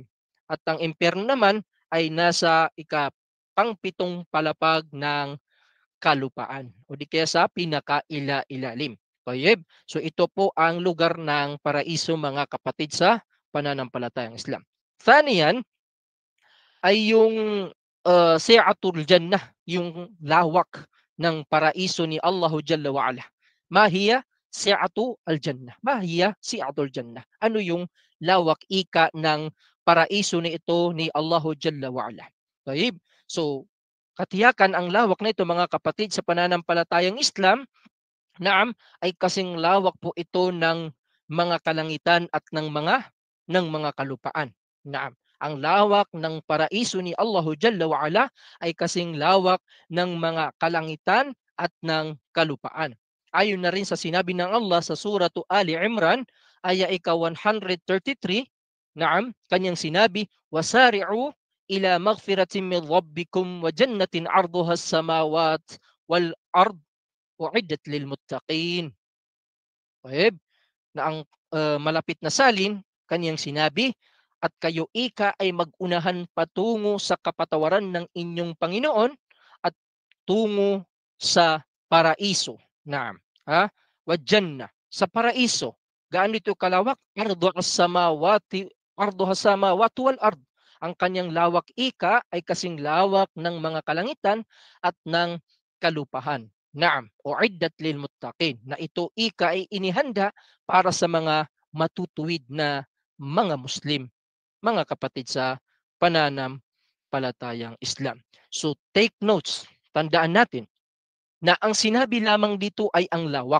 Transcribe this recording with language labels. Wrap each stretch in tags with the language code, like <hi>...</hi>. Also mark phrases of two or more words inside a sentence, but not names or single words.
<tl>At ang impyerno naman ay nasa pangpitong palapag ng kalupaan o di kaya sa pinakaila-ilalim. Tayyib. So ito po ang lugar ng paraiso, mga kapatid sa pananampalatayang Islam. Thaniyan ay yung</tl> <ar>سعة الجنة,</ar> <tl>yung lawak ng paraiso ni</tl> <ar>الله جل وعلا. ما هي سعة الجنة. ما هي سعة الجنة.</ar> <tl>Ano yung lawak ika ng paraiso ni ito ni</tl> <ar>الله جل وعلا?</ar> <tl>Tayyib. So katiyakan ang lawak na ito, mga kapatid sa pananampalatayang Islam, naam, ay kasing lawak po ito ng mga kalangitan at ng mga kalupaan. Naam, ang lawak ng paraiso ni</tl> <ar>الله جل وعلا</ar> <tl>ay kasing lawak ng mga kalangitan at ng kalupaan. Ayon na rin sa sinabi ng Allah sa suratu Ali Imran, aya ika-133, naam, kanyang sinabi,</tl> <ar>وسارعوا إلى مغفرة من ربكم وجنة عرضها السماوات والأرض أعدت للمتقين. Taib.</ar> <tl>Na ang malapit na salin, kanyang sinabi, at kayo ika ay magunahan patungo sa kapatawaran ng inyong Panginoon at tungo sa paraiso.</tl> <ar>نعم وجنة,</ar> <tl>sa paraiso. Gaano ito kalawak?</tl> <ar>عرضها السماوات والأرض.</ar> <tl>Ang kanyang lawak ika ay kasing lawak ng mga kalangitan at ng kalupahan.</tl> <ar>نعم أعدت للمتقين,</ar> <tl>na ito ika ay inihanda para sa mga matutuwid na mga Muslim, mga kapatid sa pananampalatayang Islam. So</tl> <en>take notes,</en> <tl>tandaan natin na ang sinabi lamang dito ay ang lawak.</tl>